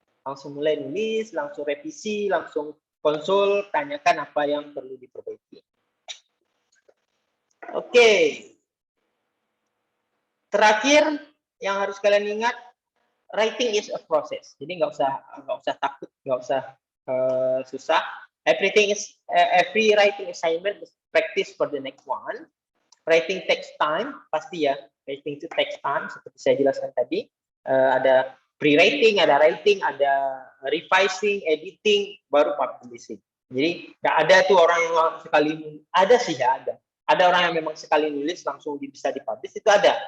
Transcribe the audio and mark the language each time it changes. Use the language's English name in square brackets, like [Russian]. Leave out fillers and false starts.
[Indonesian] Langsung mulai nulis, langsung revisi, langsung konsul, tanyakan apa yang perlu diperbaiki. Oke. Terakhir yang harus kalian ingat, [English] writing is a process. [Indonesian] Jadi nggak usah takut, nggak usah susah. [English] Every writing assignment is practice for the next one. Writing takes time, [Indonesian] pasti ya. Writing itu [English] takes time, [Indonesian] seperti saya jelaskan tadi. Ada pre-writing, ada writing, ada revising, editing, baru publishing. Jadi nggak ada tuh orang yang sekali, ada sih ya, ada. Ada orang yang memang sekali nulis langsung bisa dipublish, itu ada.